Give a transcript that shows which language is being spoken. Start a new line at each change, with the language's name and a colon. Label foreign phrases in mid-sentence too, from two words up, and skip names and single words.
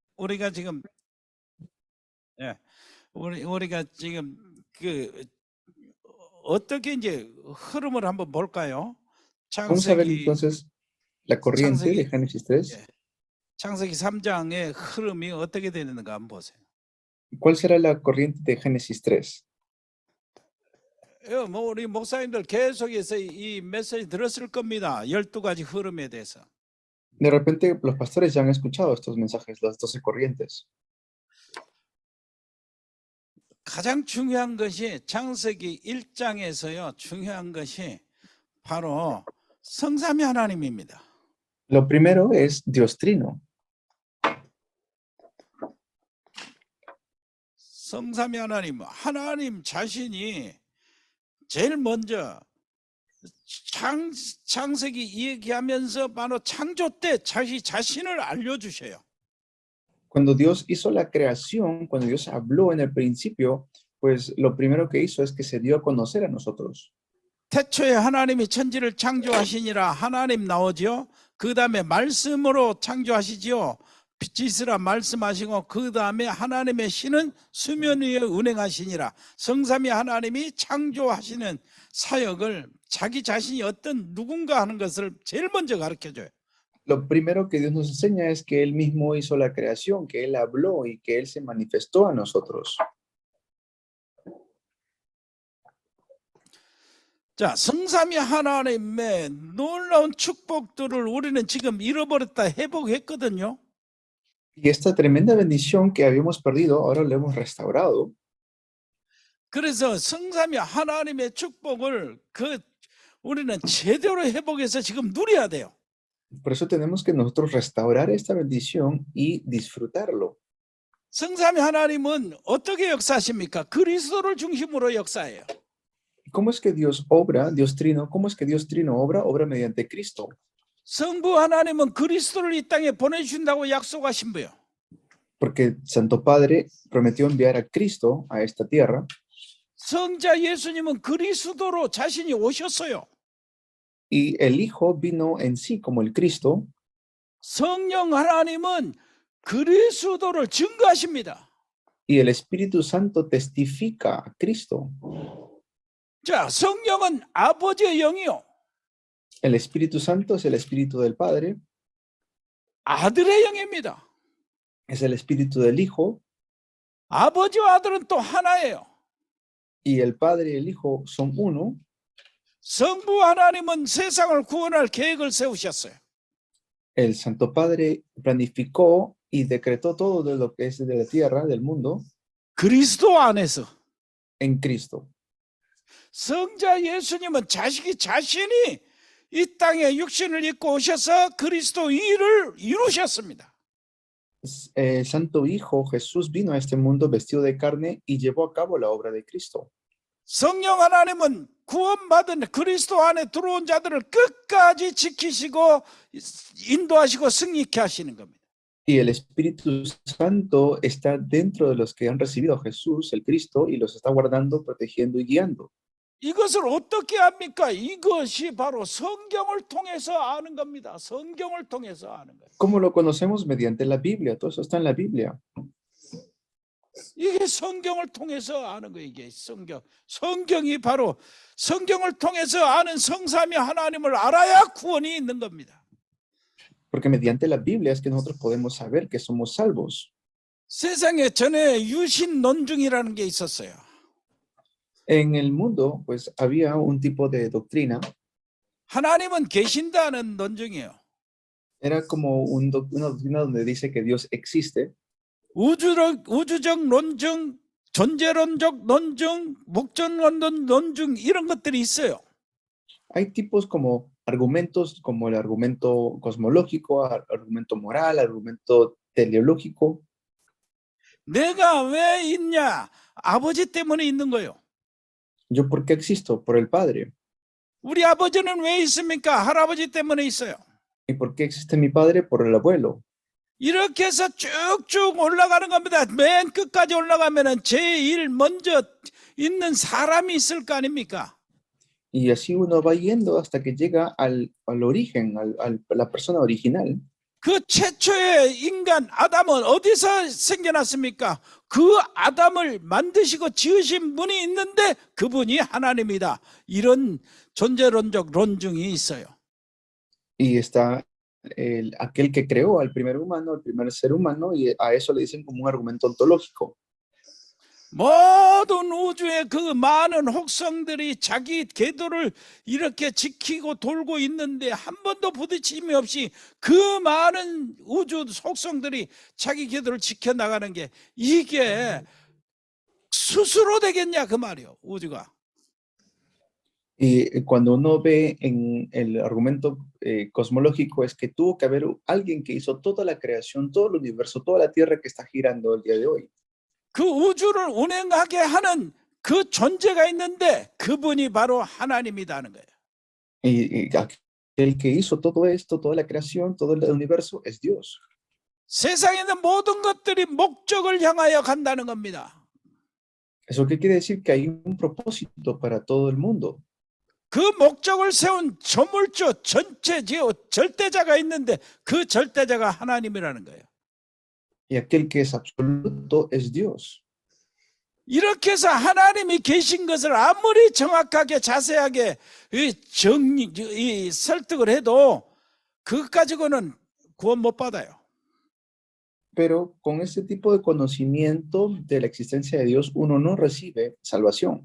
Korean: 우리가 지금 예, 우리가 지금 그 어떻게 이제 흐름을 한번 볼까요?
Spanish: Vamos a ver 창세기 entonces la corriente de Génesis 3.
Korean: 예, 창세기 3장의 흐름이 어떻게 되는가 한번 보세요.
Spanish: ¿Cuál será la corriente de Génesis 3?
Korean: 뭐 우리 목사님들 계속해서 이 메시지 들었을 겁니다. 12가지 흐름에 대해서.
Spanish: De repente los pastores ya han escuchado estos mensajes, las 12 corrientes.
Korean: 가장 중요한 것이 창세기 1장에서요. 중요한 것이 바로 성삼위 하나님입니다.
Spanish: Lo primero es Dios Trino.
Korean: 성삼위 하나님 자신이 제일 먼저 창세기 얘기하면서 바로 창조 때 자신을 알려주셔요.
Spanish: Cuando Dios hizo la creación, cuando Dios habló en el principio, pues lo primero que hizo es que se dio a conocer a nosotros.
Korean: 태초에 하나님이 천지를 창조하시니라 하나님 나오죠. 그 다음에 말씀으로 창조하시지요. 빛이 있으라 말씀하시고 그 다음에 하나님의 신은 수면 위에 운행하시니라. 성삼위 하나님이 창조하시는 사역을 자기 자신이 어떤 누군가 하는 것을 제일 먼저 가르쳐줘요.
Spanish: Lo primero que Dios nos enseña es que Él mismo hizo la creación, que Él habló y que Él se manifestó a nosotros.
Korean: 자, 성삼위 하나님의 놀라운 축복들을 우리는 지금 잃어버렸다 회복했거든요.
Spanish: Y esta tremenda bendición que habíamos perdido, ahora lo hemos restaurado.
Korean: 그래서 성삼위 하나님의 축복을 우리는 제대로 회복해서 지금 누려야 돼요.
Spanish: Por eso tenemos que nosotros restaurar esta bendición y disfrutarlo.
Korean: 성삼위 하나님은 어떻게 역사하십니까? 그리스도를 중심으로 역사해요.
Spanish: ¿Cómo es que Dios obra, Dios Trino? ¿Cómo es que Dios Trino obra? Obra mediante Cristo.
Korean: 성부 하나님은 그리스도를 이 땅에 보내주신다고 약속하신 거예요.
Spanish: Porque Santo Padre prometió enviar a Cristo a esta tierra.
Korean: 성자 예수님은 그리스도로 자신이 오셨어요.
Spanish: Y el Hijo vino en sí como el Cristo.
Korean: 성령 하나님은 그리스도를 증거하십니다.
Spanish: Y el Espíritu Santo testifica a Cristo.
Korean: 자, 성령은 아버지의 영이요.
Spanish: El Espíritu Santo es el Espíritu del Padre.
Korean: 아들의 영입니다.
Spanish: Es el Espíritu del Hijo.
Korean: 아버지와 아들은 또 하나예요.
Spanish: Y el Padre y el Hijo son uno.
Korean: 성부 하나님은 세상을 구원할 계획을 세우셨어요.
Spanish: El Santo Padre planificó y decretó todo de lo que es de la tierra, del mundo,
Korean: 그리스도 안에서.
Spanish: en Cristo.
Korean: 성자 예수님은 자신이 이 땅에 육신을 입고 오셔서 그리스도 일을 이루셨습니다.
Spanish: El Santo Hijo Jesús vino a este mundo vestido de carne y llevó a cabo la obra de Cristo.
Korean: 성령 하나님은 구원받은 그리스도 안에 들어온 자들을 끝까지 지키시고 인도하시고 승리케 하시는 겁니다.
Spanish: Y el Espíritu Santo está dentro de los que han recibido a Jesús, el Cristo, y los está guardando, protegiendo y guiando.
Korean: 이것을 어떻게 합니까? 이것이 바로 성경을 통해서 아는 겁니다. 성경을 통해서 아는 거예요.
Spanish: ¿Cómo lo conocemos? Mediante la Biblia. Todo eso está en la Biblia.
Korean: 이게 성경을 통해서 아는 거예요. 이게 성경이 바로 성경을 통해서 아는 성삼위 하나님을 알아야 구원이 있는 겁니다.
Spanish: Porque mediante la Biblia es que nosotros podemos saber que somos salvos.
Korean: 세상에 전에 유신 논증이라는 게 있었어요.
Spanish: En el mundo, pues había un tipo de doctrina.
Korean: 하나님은 계신다는 논증이에요.
Spanish: Era como una doctrina donde dice que Dios existe.
Korean: 우주적 논증, 존재론적 논증, 목적론 논증 이런 것들이 있어요.
Spanish: Hay tipos como argumentos, como el argumento cosmológico, argumento moral, argumento teleológico.
Korean: 내가 왜 있냐? 아버지 때문에 있는 거예요.
Spanish: ¿Yo por qué existo? Por el Padre.
Korean: 우리 아버지는 왜 있습니까? 할아버지 때문에 있어요.
Spanish: ¿Y por qué existe mi Padre? Por el abuelo.
Korean: 이렇게 해서 쭉쭉 올라가는 겁니다. 맨 끝까지 올라가면은 제일 먼저 있는 사람이 있을 거 아닙니까?
Spanish: Y así uno va yendo hasta que llega al origen, a la persona original.
Korean: 그 최초의 인간 아담은 어디서 생겨났습니까? 그 아담을 만드시고 지으신 분이 있는데 그분이 하나님이다. 이런 존재론적 논증이 있어요.
Spanish: Y está aquel que creó al primer humano, el primer ser humano, y a eso le dicen como un argumento ontológico.
Korean: 모든 우주의 그 많은 혹성들이 자기 궤도를 이렇게 지키고 돌고 있는데 한 번도 부딪힘이 없이 그 많은 우주 혹성들이 자기 궤도를 지켜나가는 게 이게 스스로 되겠냐 그 말이요, 우주가.
Spanish: Y cuando uno ve en el argumento cosmológico es que tuvo que haber alguien que hizo toda la creación, todo el universo, toda la tierra que está girando el día de hoy.
Korean: 그 우주를 운행하게 하는 그 존재가 있는데 그분이 바로 하나님이라는 거예요.
Spanish: Y aquel que hizo todo esto, toda la creación, todo el universo es Dios.
Korean: 세상에 있는 모든 것들이 목적을 향하여 간다는 겁니다.
Spanish: ¿Eso qué quiere decir? Que hay un propósito para todo el mundo.
Korean: 그 목적을 세운 저물주 전체 절대자가 있는데 그 절대자가 하나님이라는 거예요.
Spanish: Y aquel que es absoluto es Dios.
Korean: 이렇게 해서 하나님이 계신 것을 아무리 정확하게 자세하게 설득을 해도 그것 가지고는 구원 못 받아요.
Spanish: Pero con este tipo de conocimiento de la existencia de Dios, uno no recibe salvación.